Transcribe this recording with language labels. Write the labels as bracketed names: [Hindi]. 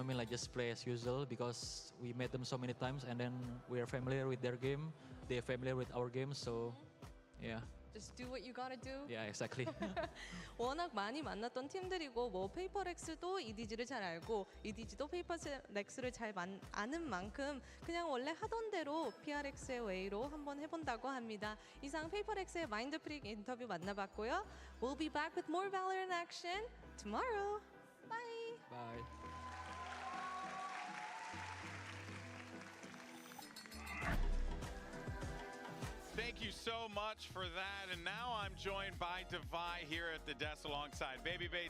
[English] I mean, like just play as usual because we met them so many times, and then we are familiar with their game. They are familiar with our game, so yeah. Just do what you gotta do. Yeah, exactly. [Korean] 워낙 많이 만났던 팀들이고 뭐 페이퍼렉스도 EDG를 잘 알고 EDG도 페이퍼렉스를 잘 아는 만큼 그냥 원래 하던 대로 PRX의 웨이로 한번 해본다고 합니다. 이상 페이퍼렉스의 마인드프릭 인터뷰 만나봤고요. [English] We'll be back with more Valorant action tomorrow. Bye. Bye. thank you so much for that. And now I'm joined by Divai here at the desk alongside Baby Bay.